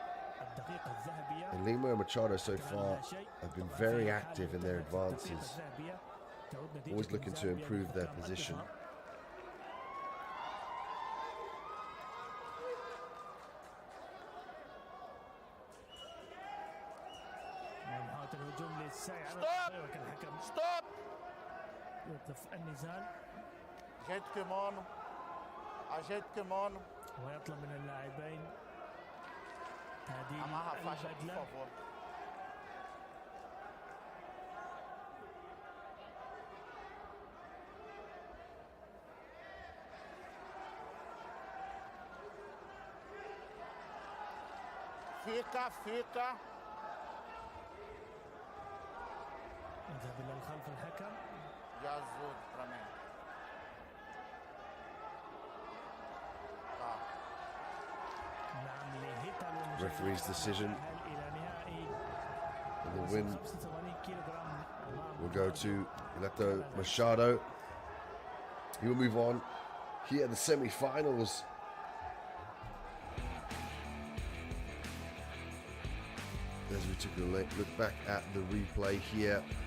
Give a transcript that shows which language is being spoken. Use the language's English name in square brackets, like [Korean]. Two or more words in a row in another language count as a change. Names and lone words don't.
[English] And Lima and Machado so far have been very active in their advances, always looking to improve their position. Stop! Stop! [Portuguese] Ajeite o kimono. Ajeite o kimono. [Arabic] ويطلب من اللاعبين تعديل [Portuguese] Amarra a faixa, por [Arabic] البدلة. [Portuguese] favor. Fica. [Arabic] يذهب إلى الخلف الحكم. [Portuguese] Jesus pra mim. Tá. [Arabic] نعم لهيتالو [English] Referee's decision. [Arabic] إلى نهائي [English] And the win [Arabic] 85 كيلوغرام [English] will go to Ileto Machado. He will move on here in the semi-finals. As we took a look back at the replay here.